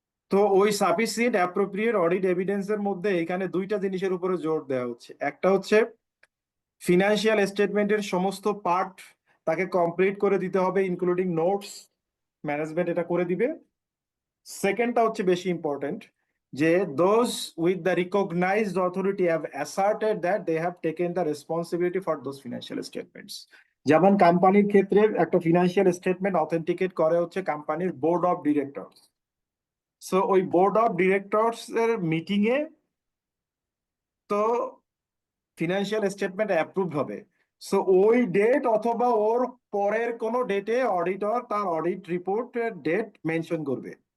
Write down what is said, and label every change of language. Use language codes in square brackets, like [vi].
[bn] তো ওই sufficient appropriate audit এভিডেন্সের মধ্যে এখানে দুইটা জিনিসের উপরে জোর দেওয়া হচ্ছে। একটা হচ্ছে ফিনান্সিয়াল স্টেটমেন্টের সমস্ত পার্ট তাকে কমপ্লিট করে দিতে হবে, ইনক্লুডিং নোটস, ম্যানেজমেন্ট এটা করে দিবে। সেকেন্ডটা হচ্ছে বেশি ইম্পর্টেন্ট, যে [en] those with the recognized authority have asserted that they have taken the responsibility for those financial statements. [bn] যেমন কোম্পানির ক্ষেত্রে একটা ফিনান্সিয়াল স্টেটমেন্ট অথেন্টিকেট করে হচ্ছে কোম্পানির বোর্ড অফ ডিরেক্টরস। সো ওই বোর্ড অফ ডিরেক্টরস এর মিটিং এ তো ফিনান্সিয়াল স্টেটমেন্ট অ্যাপ্রুভ হবে। সো ওই ডেট অথবা ওর পরের কোনো ডেটে অডিটর তার অডিট রিপোর্টের ডেট মেনশন করবে।